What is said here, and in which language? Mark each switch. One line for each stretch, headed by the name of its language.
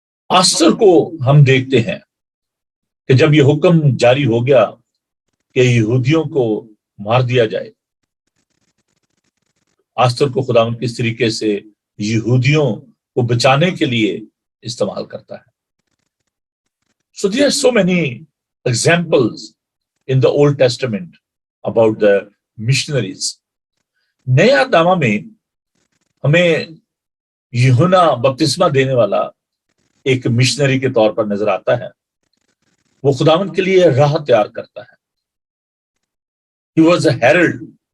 Urdu: آسر کو ہم دیکھتے ہیں کہ جب یہ حکم جاری ہو گیا کہ یہودیوں کو مار دیا جائے، آسر کو خداوند کس طریقے سے یہودیوں کو بچانے کے لیے استعمال کرتا ہے.
English: So there are so many examples in the Old Testament about the missionaries.
Urdu: نیا دامہ میں ہمیں یوحنا بپتسمہ دینے والا ایک مشنری کے طور پر نظر آتا ہے. وہ خداوند کے لیے راہ تیار کرتا ہے.
English: He was a herald.